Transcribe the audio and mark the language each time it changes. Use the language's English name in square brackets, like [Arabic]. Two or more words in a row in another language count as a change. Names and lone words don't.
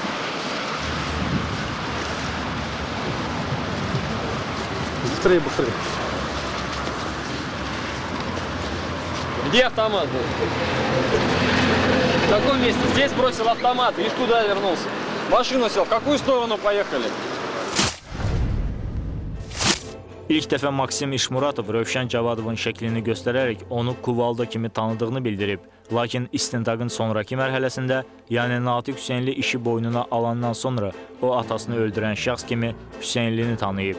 [Russian] Быстрее. Где автомат был? В каком месте? Здесь бросил автомат, видишь, куда вернулся. В машину сел, в какую сторону поехали? [Azerbaijani] İlk dəfə Maksim İşmuratov Rövşən Cavadovun şəklini göstərərək onu Kuvalda kimi tanıdığını bildirib. Lakin istintaqın sonraki mərhələsində, yəni Natiq Hüseynli işi boynuna alandan sonra o atasını öldürən şəxs kimi Hüseynlini tanıyıb.